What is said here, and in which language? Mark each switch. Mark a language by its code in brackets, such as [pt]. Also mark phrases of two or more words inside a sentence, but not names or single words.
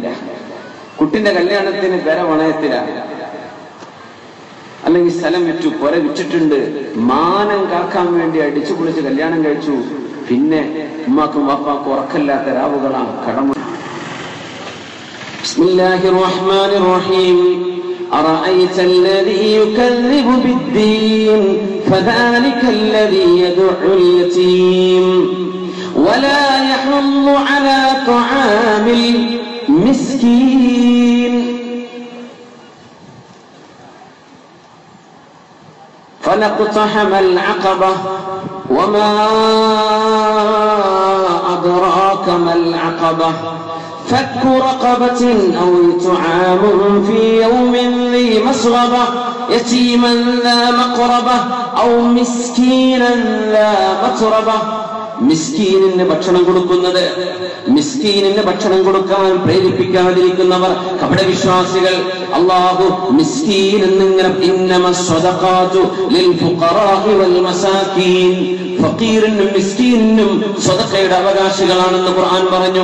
[ml] കുട്ടിന്റെ കല്യാണത്തിന് പെര വണയത്തിലാണ്, അല്ലെങ്കിൽ സ്ഥലം വിറ്റു, പുര വിറ്റിട്ടുണ്ട്, മാനം കാക്കാൻ വേണ്ടി അടിച്ചു പൊളിച്ച് കല്യാണം കഴിച്ചു. പിന്നെ ഉമ്മാക്കും വാപ്പാക്കും ഉറക്കല്ലാത്ത രാവുകളാണ്, കടമ. [ar] بسم الله الرحمن الرحيم. أرأيت الذي يكذب بالدين فذلك الذي يدعو اليتيم ولا يحض على طعام المسكين فلاقتحم العقبة وما أدراك ما العقبة فك رقبة أو إطعام في يوم ذي مسغبة يتيما ذا مقربة أو مسكينا ذا متربة. [ml] മിസ്കീനിന് ഭക്ഷണം കൊടുക്കുന്നത്, മിസ്കീനിന് ഭക്ഷണം കൊടുക്കാൻ പ്രേരിപ്പിക്കാതിരിക്കുന്നവർ കപടവിശ്വാസികൾ. അല്ലാഹു മിസ്കീൻ എന്നിങ്ങനെ [ar] إنما الصدقات للفقراء والمساكين, [ml] ഫഖീറിനും മിസ്കീനും സ്വതക്കയുടെ അവകാശികളാണെന്ന് ഖുർആൻ പറഞ്ഞു.